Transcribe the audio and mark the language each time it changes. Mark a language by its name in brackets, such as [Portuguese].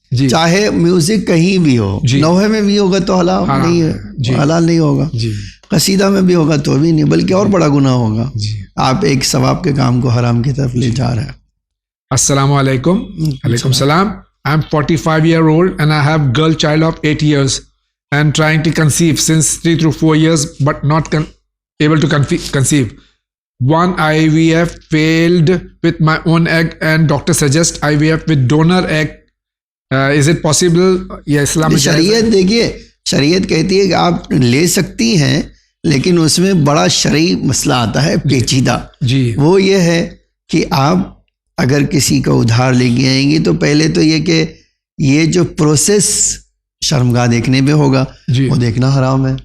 [Urdu] چاہے میوزک کہیں بھی ہو، نوحے میں بھی ہوگا تو حلال نہیں ہے، حلال نہیں ہوگا. قصیدہ میں بھی ہوگا تو بھی نہیں، بلکہ اور بڑا گناہ ہوگا. آپ ایک ثواب کے کام کو حرام کی طرف لے جا رہے ہیں. السلام علیکم. علیکم السلام. [English] I am 45-year-old and I have girl child of 8 years and trying to conceive since 3 to 4 years but not able to conceive. One IVF failed with my own egg and doctor suggests IVF with donor egg. Is it possible? [Urdu] یہ اسلام میں شریعت دیکھیے، شریعت کہتی ہے کہ آپ لے سکتی ہیں، لیکن اس میں بڑا شرعی مسئلہ آتا ہے پیچیدہ. جی. وہ یہ ہے کہ آپ اگر کسی کو ادھار لے کے آئیں گی تو پہلے تو یہ کہ یہ جو پروسیس شرمگاہ دیکھنے میں ہوگا وہ دیکھنا حرام ہے.